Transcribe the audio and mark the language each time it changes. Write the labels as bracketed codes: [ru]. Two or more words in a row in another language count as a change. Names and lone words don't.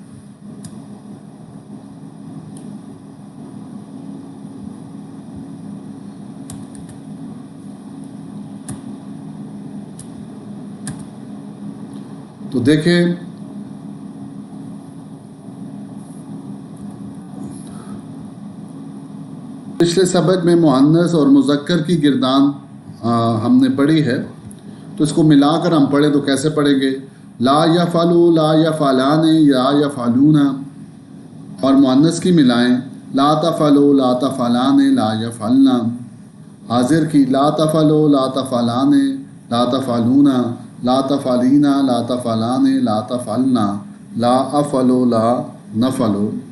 [ur] تو دیکھیں، پچھلے سبق میں مؤنث اور مذکر کی گردان ہم نے پڑھی ہے، تو اس کو ملا کر ہم پڑھیں تو کیسے پڑھیں گے? [ar] لا يفعلُ لا يفعلانِ يا يفعلونَ, [ur] اور مؤنث کی ملائیں, [ar] لا تفعلُ لا تفعلانِ لا يفعلْنَ. [ur] حاضر کی [ar] لا تفعلُ لا تفعلانِ لا تفعلونَ لا تفعلينَ لا تفعلانِ لا تفعلْنَ لا أفعلُ لا نفعلُ.